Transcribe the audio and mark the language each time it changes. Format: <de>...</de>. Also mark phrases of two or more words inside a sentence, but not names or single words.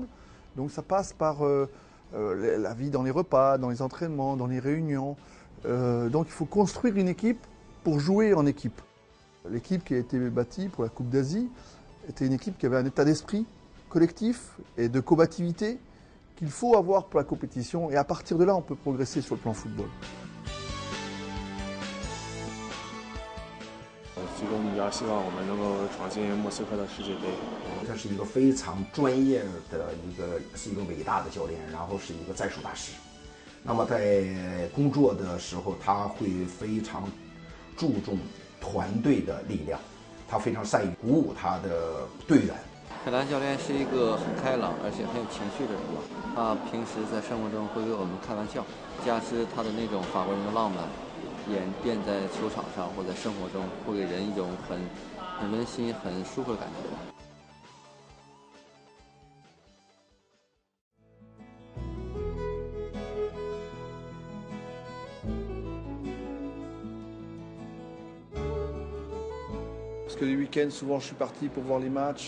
<fr>Donc ça passe par la vie dans les repas, dans les entraînements, dans les réunions. Donc il faut construire une équipe pour jouer en équipe. L'équipe qui a été bâtie pour la Coupe d'Asie était une équipe qui avait un état d'esprit collectif et de combativité qu'il faut avoir pour la compétition. Et à partir de là, on peut progresser sur le plan football.</fr> <zh>最终目标希望我们能够闯进莫斯科的世界杯。他是一个非常专业的是一个伟大的教练，然后是一个战术大师。那么在工作的时候，他会非常注重团队的力量，他非常善于鼓舞他的队员。凯兰教练是一个很开朗而且很有情绪的人吧。他平时在生活中会给我们开玩笑，加之他的那种法国人的浪漫。演变在球场上或在生活中，会给人一种很温馨、很舒服的感觉。</zh> <fr>Parce que les week-ends, souvent, je suis parti pour voir les matchs.</fr>